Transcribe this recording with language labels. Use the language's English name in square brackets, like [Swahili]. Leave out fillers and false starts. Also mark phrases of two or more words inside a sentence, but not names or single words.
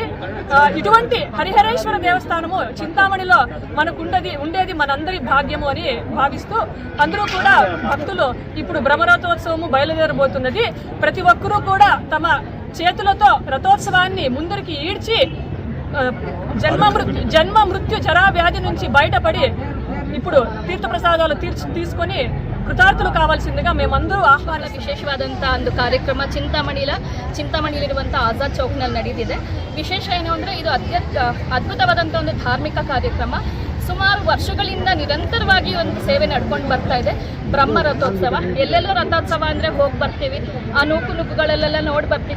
[Telugu] ఇటువంటి హరిహరేశ్వర దేవస్థానము చింతామణిలో మనకు ఉండేది మనందరి భాగ్యము అని భావిస్తూ అందరూ కూడా భక్తులు ఇప్పుడు బ్రహ్మరథోత్సవము బయలుదేరబోతున్నది. ప్రతి ఒక్కరూ కూడా తమ చేతులతో రథోత్సవాన్ని ముందరికి ఈడ్చి జన్మ మృత్యు జరా వ్యాధి నుంచి బయటపడి ఇప్పుడు తీర్థప్రసాదాలు తీసుకొని కృతార్థులు కావాల్సిందిగా మేమందరూ ఆహ్వానం [Kannada] ವಿಶೇಷವಾದಂಥ ಒಂದು ಕಾರ್ಯಕ್ರಮ ಚಿಂತಾಮಣಿಲಿರುವಂಥ ಆಜಾದ್ ಚೌಕ್ನಲ್ಲಿ ನಡೆದಿದೆ. ವಿಶೇಷ ಏನು ಅಂದರೆ ಇದು ಅದ್ಭುತವಾದಂಥ ಒಂದು ಧಾರ್ಮಿಕ ಕಾರ್ಯಕ್ರಮ. ಸುಮಾರು ವರ್ಷಗಳಿಂದ ನಿರಂತರವಾಗಿ ಒಂದು ಸೇವೆ ನಡ್ಕೊಂಡು ಬರ್ತಾ ಇದೆ. ಬ್ರಹ್ಮ ರಥೋತ್ಸವ ಎಲ್ಲೆಲ್ಲೋ ರಥೋತ್ಸವ ಅಂದರೆ ಹೋಗಿ ಬರ್ತೀವಿ, ಆ ನೂಕುನುಗ್ಗುಗಳಲ್ಲೆಲ್ಲ ನೋಡಿ ಬರ್ತೀವಿ.